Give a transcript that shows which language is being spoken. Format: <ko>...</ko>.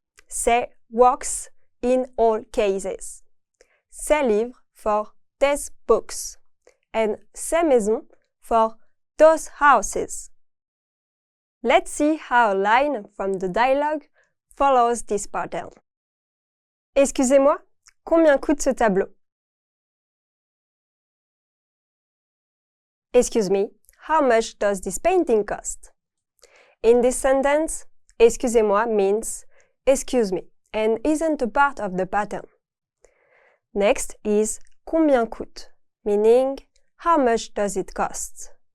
<en>C'est works in all cases.</en> <fr>Ces livres</fr> <en>for these books, and</en> <fr>ces maisons</fr> <en>for those houses. Let's see how a line from the dialogue follows this pattern.</en> <fr>Excusez-moi, combien coûte ce tableau?</fr> <en>Excuse me, how much does this painting cost? In this sentence, excusez-moi means excuse me and isn't a part of the pattern. Next is combien coûte, meaning how much does it cost?</en>